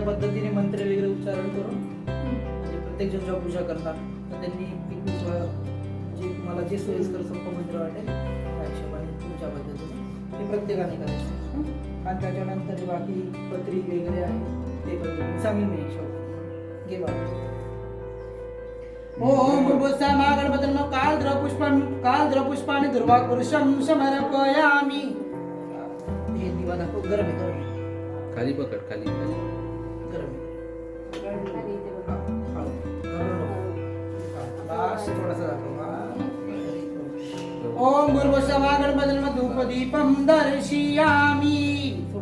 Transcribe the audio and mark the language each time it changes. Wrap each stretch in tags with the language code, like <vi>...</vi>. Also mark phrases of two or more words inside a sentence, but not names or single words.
<mr>पद्धतीने मंत्र वगैरे उच्चारण करून म्हणजे प्रत्येक जण जेव्हा पूजा करणार तर त्यांनी 21 वेळा जे तुम्हाला जे सोयीस्कर सोपं मंत्र वाटेल त्या हिशोबाने तुमच्या पद्धतीने ते प्रत्येकाने करायचं. आणि त्याच्यानंतर बाकी पत्री वगैरे आहे ते पण सांगेन मी हिशोब घे बाबा.</mr> <sa>ओम भूर्भुवस्सः गणपते नमः. कालद्रपुष्पाणि दुर्वापुरुषं समर्पयामि.</sa> <mr>हे दिवा दाखव. गरम आहे, गरम आहे. खाली पकड, खाली गरम आहे. बस थोडासा दाखव.</mr> <sa>ओम भूर्भुवस्सः गणपते नमः. धूपदीपं दर्शयामि.</sa>